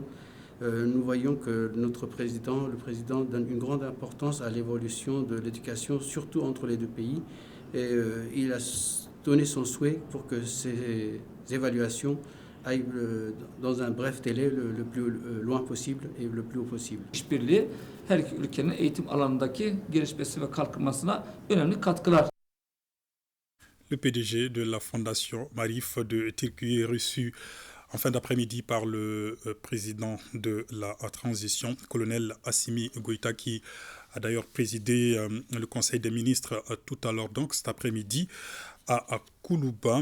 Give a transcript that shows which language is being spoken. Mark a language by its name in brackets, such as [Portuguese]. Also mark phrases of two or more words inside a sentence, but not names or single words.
[French] Nous voyons que notre président, le président, donne une grande importance à l'évolution de l'éducation, surtout entre les deux pays. Et il a donné son souhait pour que ces évaluations aillent dans un bref délai le plus loin possible et le plus haut possible. [Turkish] işbirliği her iki ülkenin eğitim alanındaki gelişmesi ve kalkınmasına önemli katkılar. [French] Le PDG de la fondation Marif de Tirkuye est reçu en fin d'après-midi par le président de la transition, colonel Assimi Goïta, qui a d'ailleurs présidé le Conseil des ministres tout à l'heure, donc cet après-midi, à Koulouba.